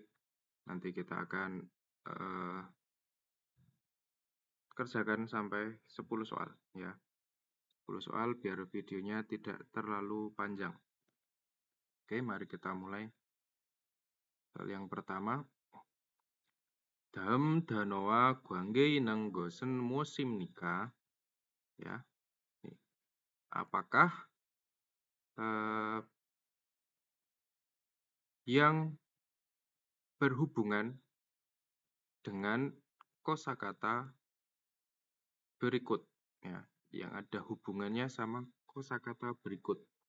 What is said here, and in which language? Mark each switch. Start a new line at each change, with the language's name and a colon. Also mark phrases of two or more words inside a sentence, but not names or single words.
Indonesian: Nanti kita akan kerjakan sampai 10 soal ya. 10 soal biar videonya tidak terlalu panjang. Oke, mari kita mulai. Soal yang pertama.
Korean: 다음 단어와 관계 있는 것은 무엇입니까?
Indonesian: Ya. Apakah yang berhubungan dengan kosakata berikut ya, yang ada hubungannya sama kosakata berikut.